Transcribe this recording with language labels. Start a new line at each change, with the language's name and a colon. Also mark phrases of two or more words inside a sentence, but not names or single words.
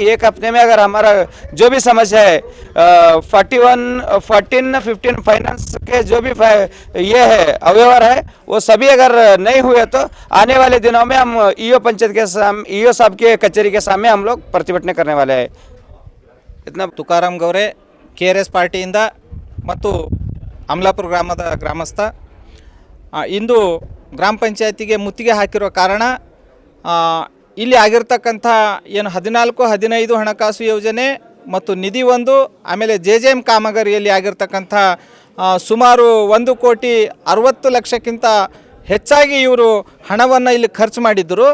Hindi: 1 हफ्ते में अगर हमारा जो भी समस्या है 14-15 फाइनेंस के जो भी ये है अव्यवहार है वो सभी अगर नहीं हुए तो आने वाले दिनों में हम ईओ पंचायत के सामने ईओ साहब के कचहरी के सामने हम लोग प्रतिभटना करने वाले हैं।
Kannada: इतना तुकाराम गौरे KRS ಪಾರ್ಟಿಯಿಂದ ಮತ್ತು ಅಮಲಾಪುರ ಗ್ರಾಮದ ಗ್ರಾಮಸ್ಥ ಇಂದು ಗ್ರಾಮ ಪಂಚಾಯತಿಗೆ ಮುತ್ತಿಗೆ ಹಾಕಿರೋ ಕಾರಣ ಇಲ್ಲಿ ಆಗಿರ್ತಕ್ಕಂಥ ಏನು 14-15 ಹಣಕಾಸು ಯೋಜನೆ ಮತ್ತು ನಿಧಿ 1 ಆಮೇಲೆ JJM ಕಾಮಗಾರಿಯಲ್ಲಿ ಆಗಿರ್ತಕ್ಕಂಥ ಸುಮಾರು 1,60,00,000ಕ್ಕಿಂತ ಹೆಚ್ಚಾಗಿ ಇವರು ಹಣವನ್ನು ಇಲ್ಲಿ ಖರ್ಚು ಮಾಡಿದ್ದರು.